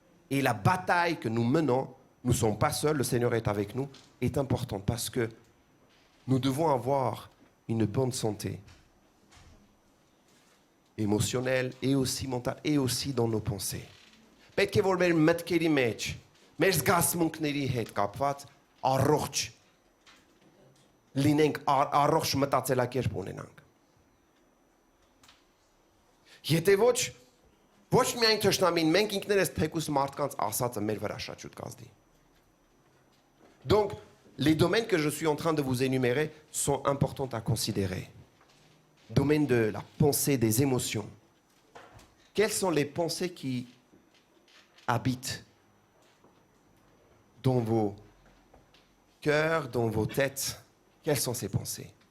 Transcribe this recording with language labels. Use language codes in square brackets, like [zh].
[fr] Et la bataille que nous menons, nous ne sommes pas seuls, le Seigneur est avec nous, est importante parce que nous devons avoir une bonne santé émotionnelle et aussi mentale et aussi dans nos pensées. [hy] Պետք է որ մեր մտքերի մեջ, մեր զգացմունքների հետ կապված առողջ լինենք, առողջ մտածելակերպ ունենանք։ Եթե ոչ միայն թշնամին, մենք ինքներս թեկուս մարդկանց ասածը մեր վրա շատ շուտ կազդի։ [fr] Donc, les domaines que je suis en train de vous énumérer sont importants à considérer. Domaine de la pensée, des émotions. Quelles sont les pensées qui habitent dans vos cœurs, dans vos têtes? Quelles sont ces pensées?